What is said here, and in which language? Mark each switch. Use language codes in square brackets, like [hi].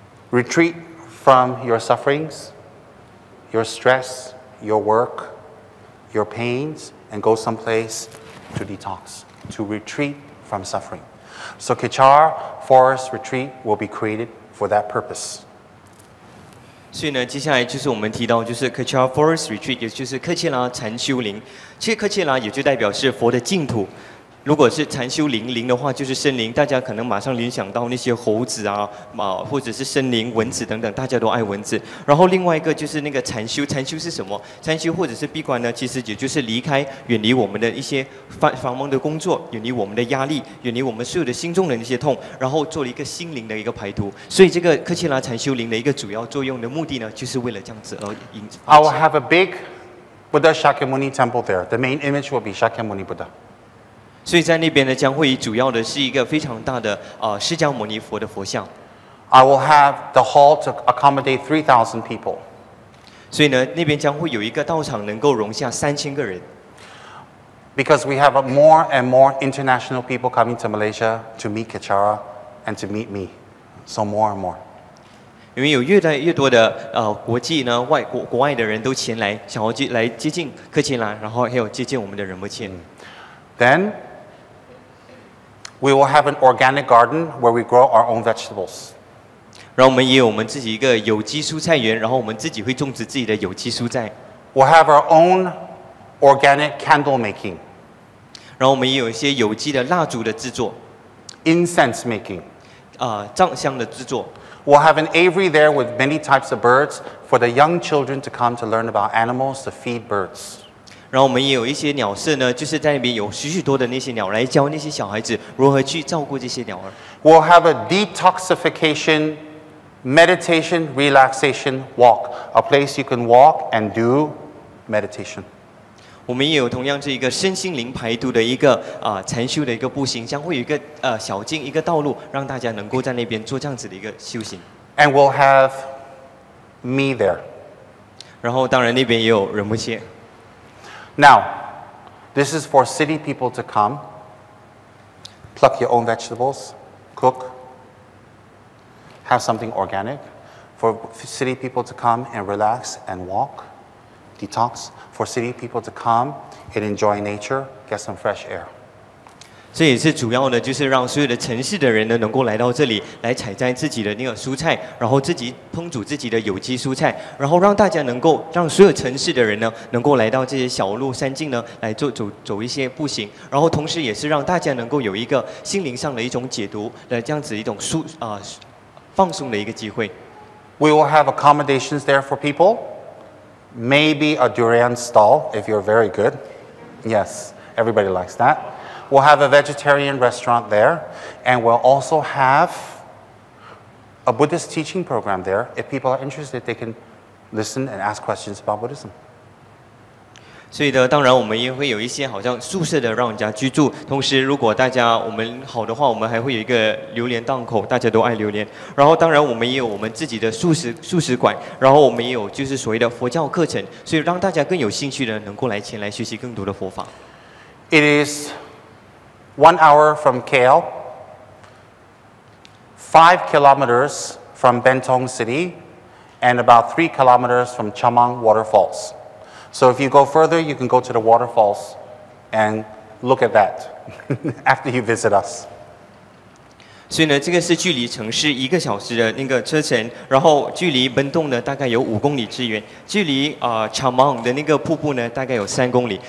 [en] Retreat from your sufferings, your stress, your work, your pains, and go someplace to detox, to retreat from suffering. So Kechara Forest Retreat will be created for that purpose. [zh] 所以呢，接下来就是我们提到，就是 Kechara Forest Retreat， 也就是克切拉禅修林。其实克切拉也就代表是佛的净土。如果是禅修林的话，就是森林，大家可能马上联想到那些猴子啊，或者是森林蚊子等等，大家都爱蚊子。然后另外一个就是那个禅修，禅修是什么？禅修或者是闭关呢？其实也就是离开、远离我们的一些繁忙的工作，远离我们的压力，远离我们所有的心中的那些痛，然后做了一个心灵的一个排毒。所以这个克切拉禅修林的一个主要作用的目的呢，就是为了这样子而引。 [en] I will have a big Buddha Shakyamuni temple there. The main image will be Shakyamuni Buddha. [zh] 所以在那边呢，将会主要的是一个非常大的释迦牟尼佛的佛像。 [en] I will have the hall to accommodate 3,000 people. [zh] 所以呢，那边将会有一个道场能够容下3000个人。 [en] Because we have more and more international people coming to Malaysia to meet Kechara and to meet me. So more and more. [zh] 因为有越来越多的国际呢国外的人都前来，想要来接近克切拉，然后还有接近我们的仁波切。 [en] Then we will have an organic garden where we grow our own vegetables. [zh] 然后我们也有我们自己一个有机蔬菜园，然后我们自己会种植自己的有机蔬菜。 [en] We'll have our own organic candle making. [zh] 然后我们也有一些有机的蜡烛的制作。 [en] Incense making. [zh] 藏香的制作。 [en] We'll have an aviary there with many types of birds for the young children to come to learn about animals, to feed birds. [zh] 然后我们也有一些鸟舍呢，就是在那边有许多的那些鸟来教那些小孩子如何去照顾这些鸟儿。 [en] We'll have a detoxification, meditation, relaxation walk, a place you can walk and do meditation. [zh] 我们也有同样是一个身心灵排毒的一个禅修的一个步行，将会有一个小径一个道路，让大家能够在那边做这样子的一个修行。 [en] And we'll have me there. [zh] 然后当然那边也有仁波切。 [en] Now, this is for city people to come, pluck your own vegetables, cook, have something organic. For city people to come and relax and walk, detox. For city people to come and enjoy nature, get some fresh air. [zh] 这也是主要的，就是让所有的城市的人呢，能够来到这里来采摘自己的那个蔬菜，然后自己烹煮自己的有机蔬菜，然后让大家能够让所有城市的人呢，能够来到这些小路山径呢，来走一些步行，然后同时也是让大家能够有一个心灵上的一种解读的这样子一种放松的一个机会。 [en] We will have accommodations there for people. Maybe a durian stall if you're very good. Yes, everybody likes that. We'll have a vegetarian restaurant there, and we'll also have a Buddhist teaching program there. If people are interested, they can listen and ask questions about Buddhism. [zh] 所以呢，当然我们也会有一些好像宿舍的让人家居住，同时如果大家我们好的话，我们还会有一个榴莲档口，大家都爱榴莲。然后当然我们也有我们自己的素食馆，然后我们也有就是所谓的佛教课程，所以让大家更有兴趣的能够前来学习更多的佛法。 [en] It is 1 hour from KL, 5 kilometers from Bentong City, and about 3 kilometers from Chamang Waterfalls. So if you go further, you can go to the waterfalls and look at that after you visit us. [zh] 所以呢，这个是距离城市1个小时的那个车程，然后距离奔洞呢大概有5公里之远，距离Chamang的那个瀑布呢大概有3公里。